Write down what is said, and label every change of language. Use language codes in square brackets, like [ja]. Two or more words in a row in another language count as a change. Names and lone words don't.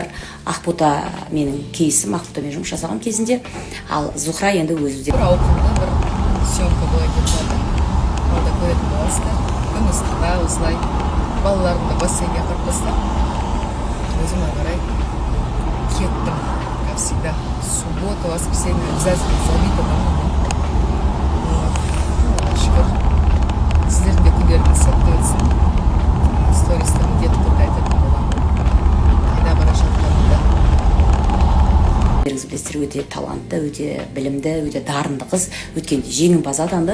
[kk] Ақбота менің кейсім, Ақботамен жұмыс жасаған кезінде, ал Зухра енді өзі бір ауқымды бір съемка болады деп жатыр. Онда көретін боласыздар. Күн ыстықта осылай балаларымды бассейнге апарып тастап, өзім ары қарай кеттім. [ru] Как всегда, суббота, воскресенье обязательно забито домой. [kk] Шүкір, сіздердің де күндеріңіз сәтті өтсін. Стористі міндетті түрде айтатын боламын. Қайда бара жатқанымда. білесіздер, өте талантты, өте білімді, өте дарынды қыз, өткенде жеңімпаз атанды.